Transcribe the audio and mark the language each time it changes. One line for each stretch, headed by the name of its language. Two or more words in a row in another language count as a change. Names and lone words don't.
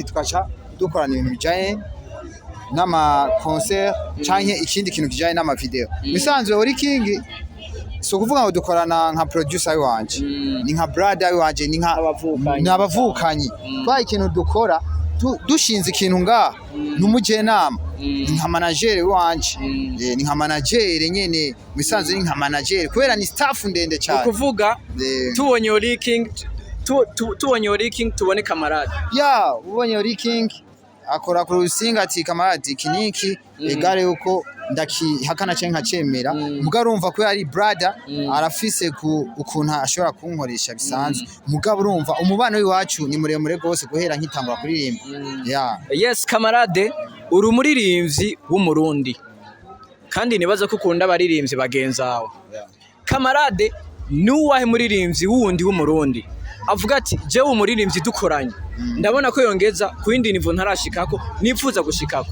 Rundi: tukaca dukorana ibintu bijaye n'ama concert canke ikindi kintu kijaye n'ama video musanzwe uri king so kuvuga ngo dukorana nka producer wanje ni nka brother wanje ni nka abavukanye kwa ikintu dukora dushinze ikintu nga n'umujenama nka manager wanje ni nka manager nyene musanzwe ni nka manager kubera ni staff ndende cyane kuvuga tubonye uri king tubonye uri king tubone kamarade ubonye uri king akora ku rusinga ati kamarade kiniki egare uko ndakihakana cyane nkacemera mugabo urumva ko ari brother arafise ukuntu ashobora kunkoresha bisanzwe mugabo urumva umubano w'iwacu ni muremure gose guhera nkitangura kuririmba yes kamarade uri umuririmbyi w'umurundi kandi nibaza ko ukunda abaririmbyi bagenzawe kamarade nuwahe muririmbyi wundi w'umurundi avuga ati jewe umuririmbyi dukoranye ndabona ko yongeza ku yindi nivo ntarashikako nipfuza gushikako